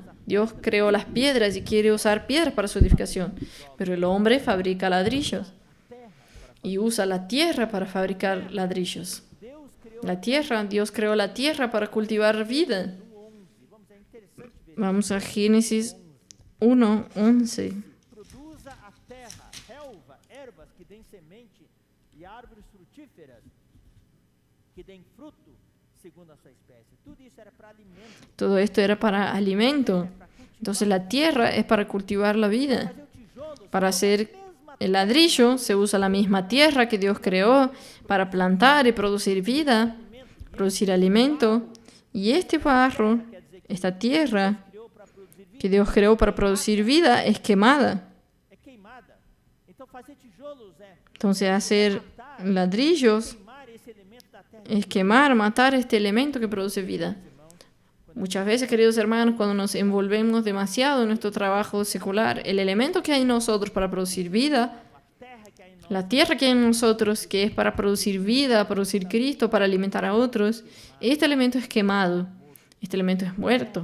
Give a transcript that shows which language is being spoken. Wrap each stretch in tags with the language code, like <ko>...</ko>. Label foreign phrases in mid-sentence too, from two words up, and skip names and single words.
<es>Dios creó las piedras y quiere usar piedras para su edificación, pero el hombre fabrica ladrillos y usa la tierra para fabricar ladrillos. La tierra, Dios creó la tierra para cultivar vida. Vamos a Génesis 1:11.</es> <pt>Produza a terra, relva, ervas que deem semente e árvores frutíferas que deem fruto, segundo a sua espécie. Tudo isso era para alimento.</pt> <es>Todo esto era para alimento. Entonces la tierra es para cultivar la vida.</es> <pt>Fazer o tijolo,</pt> <es>Para hacer el ladrillo se usa la misma tierra que Dios creó para plantar y producir vida, producir alimento. Y este barro, esta tierra</es> <pt>criou para produzir vida,</pt> <es>que Dios creó para producir vida, es quemada.</es> <pt>é queimada. Então fazer tijolos é</pt> <es>Entonces hacer ladrillos</es> <pt>queimar esse elemento da terra.</pt> <es>es quemar, matar este elemento que produce vida. Muchas veces, queridos hermanos, cuando nos envolvemos demasiado en nuestro trabajo secular, el elemento que hay en nosotros para producir vida, la tierra que hay en nosotros, que es para producir vida, producir Cristo, para alimentar a otros, este elemento es quemado, este elemento es muerto.</es>